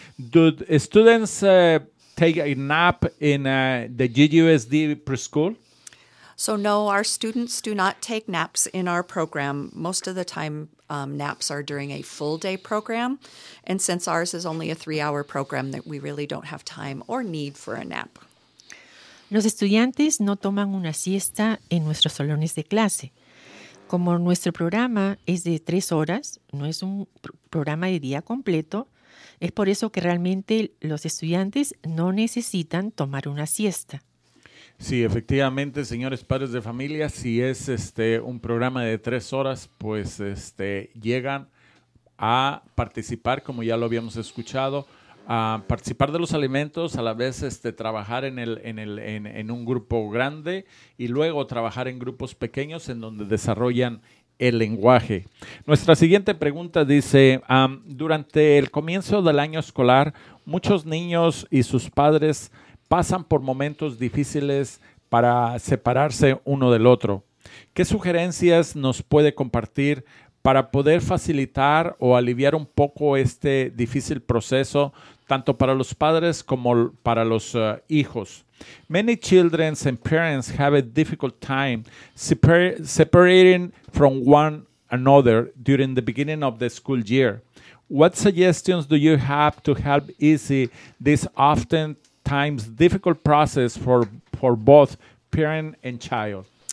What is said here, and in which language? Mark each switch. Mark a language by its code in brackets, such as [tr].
[en] Do students take a nap in the GUSD preschool? So no, our students do not take naps in our program. Most of the time, naps are during a full day program. And since ours is only a 3-hour program, that we really don't have time or need for a nap. [es] Los estudiantes no toman una siesta en nuestros salones de clase. Como nuestro programa es de 3 horas, no es un programa de día completo, es por eso que realmente los estudiantes no necesitan tomar una siesta. Sí, efectivamente, señores padres de familia, si es un programa de 3 horas, pues llegan a participar, como ya lo habíamos escuchado, a participar de los alimentos, a la vez trabajar en un grupo grande y luego trabajar en grupos pequeños en donde desarrollan el lenguaje. Nuestra siguiente pregunta dice, durante el comienzo del año escolar, muchos niños y sus padres pasan por momentos difíciles para separarse uno del otro. ¿Qué sugerencias nos puede compartir para poder facilitar o aliviar un poco este difícil proceso, tanto para los padres como para los hijos? [en] Many children and parents have a difficult time separating from one another during the beginning of the school year. What suggestions do you have to help ease this oftentimes difficult process for both parent and child?